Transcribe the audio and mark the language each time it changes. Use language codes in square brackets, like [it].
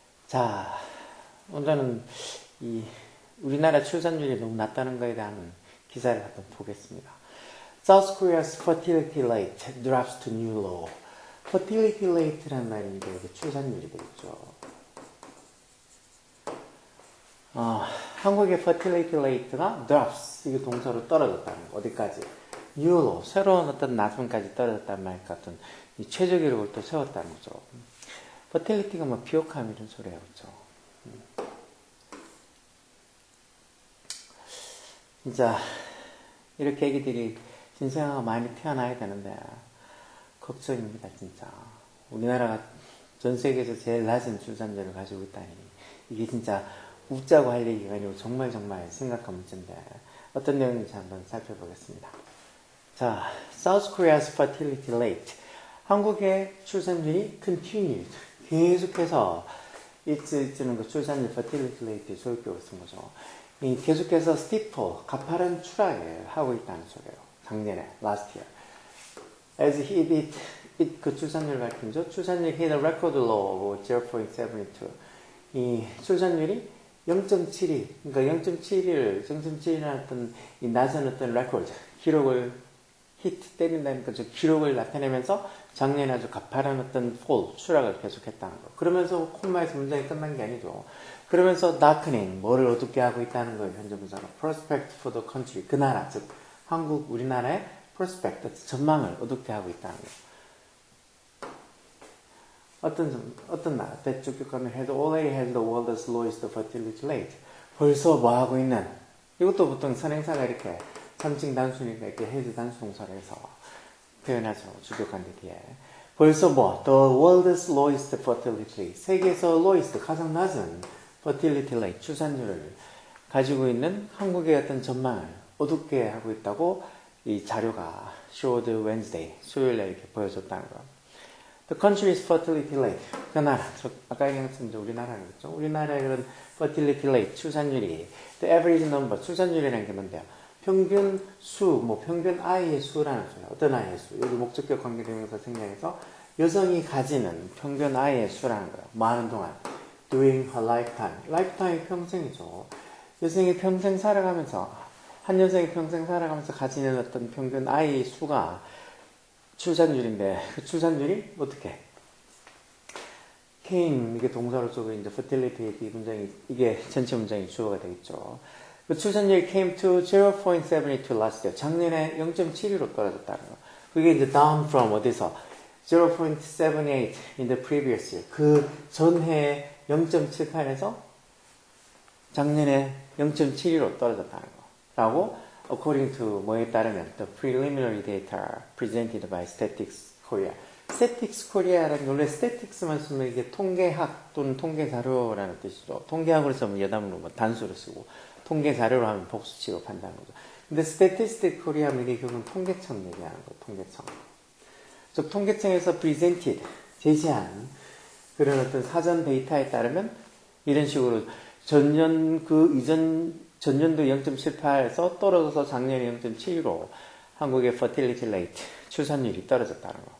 [ko] 자, 오늘은 이 우리나라 출산율이 너무 낮다는 것에 대한 기사를 한번 보겠습니다. [en] South Korea's fertility rate drops to new low. [ko] fertility rate란 말인데 이게 출산율이 되겠죠. 한국의 fertility rate가 drops, 이게 동사로 떨어졌다는 거. 어디까지? [en] new low, [ko] 새로운 어떤 낮음까지 떨어졌다는 말 같은 이 최저 기록을 또 세웠다는 거죠. fertility가 뭐 비옥함 이런 소리예요, 그렇죠? 진짜 이렇게 애기들이 신생아가 많이 태어나야 되는데 걱정입니다, 진짜. 우리나라가 전 세계에서 제일 낮은 출산율을 가지고 있다니 이게 진짜 웃자고 할 얘기가 아니고 정말 심각한 문제인데 어떤 내용인지 한번 살펴보겠습니다. [en] 자, South Korea's fertility rate. [ko] 한국의 출산율이 [en] continued. [ko] 계속해서 있는 그 출산율 fertility rate 소유격을 쓴 거죠. 이 계속해서 steeper, 가파른 추락을 하고 있다는 소리예요. 작년에, [en] last year. [ko] As 그 출산율 밝힌죠. 출산율이 [en] hit a record low of 0.72. [ko] 이 출산율이 0.72, 그러니까 0.71이라는 어떤 이 낮은 어떤 레코드, 기록을 히트 때린다니까 저 기록을 나타내면서 작년에 아주 가파른 어떤 추락을 계속했다는 거. 그러면서 콤마에서 문장이 끝난 게 아니죠. 그러면서 darkening, 뭐를 어둡게 하고 있다는 거예요. 현재 문장은 [en] prospect for the country, [ko] 그 나라, 즉 한국, 우리나라의 prospect, 전망을 어둡게 하고 있다는 거예요. 어떤 나라? [en] That [ko] 주격하면 [en] had already had the world's lowest fertility rate. [ko] 벌써 뭐 하고 있는? 이것도 보통 선행사가 이렇게 3층 단수니까 이렇게 헤드 단수동사로 해서 표현하죠. 주격한 뒤에. 벌써 뭐? [en] The world's lowest fertility rate. [ko] 세계에서 lowest, 가장 낮은 fertility rate, 출산율을 가지고 있는 한국의 어떤 전망을 어둡게 하고 있다고 이 자료가 [en] showed Wednesday, [ko] 수요일에 이렇게 보여줬다는 거. [en] The country's fertility rate. [ko] 그 나라, 아까 얘기했던 우리나라겠죠. 우리나라의 그런 fertility rate, 출산율이 [en] the average number, [ko] 출산율이라는 게 뭔데요? 평균 수, 뭐 평균 아이의 수라는 소리예요. 어떤 아이의 수? 여기 목적격 관계대명사 생략해서 여성이 가지는 평균 아이의 수라는 거예요. 많은 동안 [en] during her lifetime. [ko] lifetime이 평생이죠. 여성이 평생 살아가면서 한 여성이 평생 살아가면서 가지는 어떤 평균 아이의 수가 출산율인데 그 출산율이 어떻게? came, 이게 동사로 쓰고 이제 fertility 이 문장이 이게 전체 문장이 주어가 되겠죠. 그 출산율이 [en] came to 0.72 last year. [ko] 작년에 0.72로 떨어졌다는 거. 그게 이제 [en] down from [ko] 어디서? [en] 0.78 in the previous year. [ko] 그 전해 0.78에서 작년에 0.72로 떨어졌다는 거. 라고 [en] according to [ko] 뭐에 따르면 [en] the preliminary data presented by Statistics Korea. [ko] Statistics Korea라는 원래 Statistics만 쓰면 이게 통계학 또는 통계 자료라는 뜻이죠. 통계학으로 쓰면 여담으로 뭐 단수로 쓰고 통계 자료로 하면 복수 취급한다는 거죠. 근데 Statistics Korea 하면 이게 결국은 통계청 얘기하는 거, 통계청. 즉 통계청에서 presented, 제시한 그런 어떤 사전 데이터에 따르면 이런 식으로 전년도 0.78에서 떨어져서 작년에 0.7로 한국의 fertility rate, 출산율이 떨어졌다는 거.